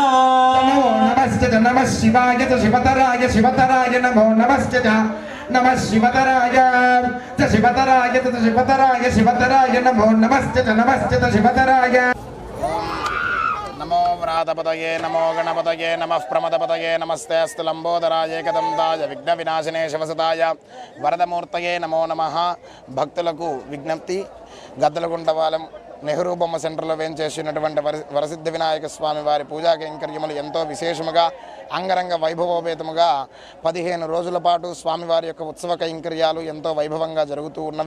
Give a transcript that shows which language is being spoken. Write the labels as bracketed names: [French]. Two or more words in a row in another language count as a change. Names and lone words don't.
[Sanskrit] नमो नमश्च च नमः शिवाय च शिवतराय शिवतराय नमो नमश्च च नमः शिवतराय च शिवतराय च शिवतराय शिवतराय नमो नमश्च च नमश्च च शिवतराय। नमो व्रातपतये नमो गणपतये नमः प्रमदपतये नमस्ते अस्तु लंबोदराय एकदंताय विघ्न विनाशिने शिवसुताय वरदमूर्तये नमो नमः। [Telugu] భక్తులకు విజ్ఞప్తి గద్దలగుంటపాలెం నెహ్రూ బొమ్మ సెంటర్లో వేంచేసినటువంటి వరసిద్ధి వినాయక స్వామి వారి పూజా కైంకర్యములు ఎంతో విశేషముగా అంగరంగ వైభవోపేతముగా 15 రోజుల పాటు స్వామివారి యొక్క ఉత్సవ కైంకర్యాలు ఎంతో వైభవంగా జరుగుతూ ఉన్నవి.